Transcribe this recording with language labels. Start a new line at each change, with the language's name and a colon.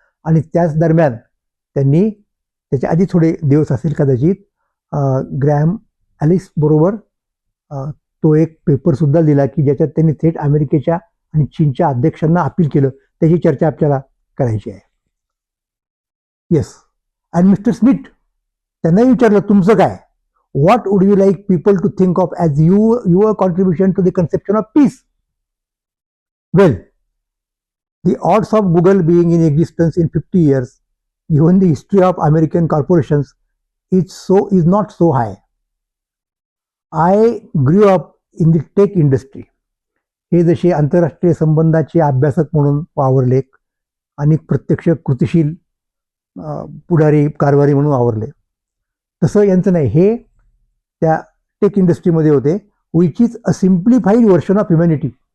Marathi: आणि त्याच दरम्यान त्यांनी, त्याच्या आधी थोडे दिवस असेल कदाचित, ग्रॅहम ॲलिस बरोबर तो एक पेपर सुद्धा लिहिला की ज्याच्यात त्यांनी थेट अमेरिकेच्या आणि चीनच्या अध्यक्षांना अपील केलं. त्याची चर्चा आपल्याला करायची आहे. येस.
English: and Mister Smith
Marathi: त्यांनाही विचारलं तुमचं काय,
English: What would you like people to think of as your contribution to the conception of peace. Well, the odds of Google being in existence in 50 years, given the history of American corporations, is not so high. I grew up in the tech industry.
Marathi: हे जसे आंतरराष्ट्रीय संबंधाचे अभ्यासक म्हणून वावरले आणि प्रत्यक्ष कृतिशील पुढारी कारभारी म्हणून वावरले, तसं यांचं नाही. हे त्या टेक इंडस्ट्रीमध्ये होते.
English: Which is a simplified version of humanity.